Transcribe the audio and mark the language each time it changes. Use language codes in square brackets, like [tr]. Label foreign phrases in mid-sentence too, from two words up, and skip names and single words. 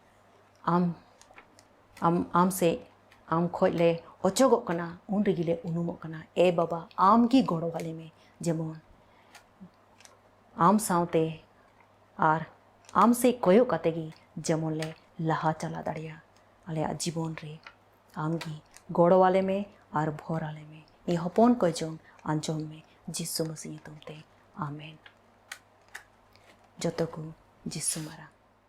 [sat] आम से आम खोज ले अचोगो कना उन रिगिले उनुमो कना ए बाबा आमगी गड़ो वाले में जेमन आम सावते आर आम से कोयो कतेगी जेमन ले लहा चला दाड़िया आले जीवन रे आमगी गड़ो वाले में आर भोर आले में ये हपन को जों आंजोम में जिसु मसीह तुमते आमेन जतो को जिसु मारा।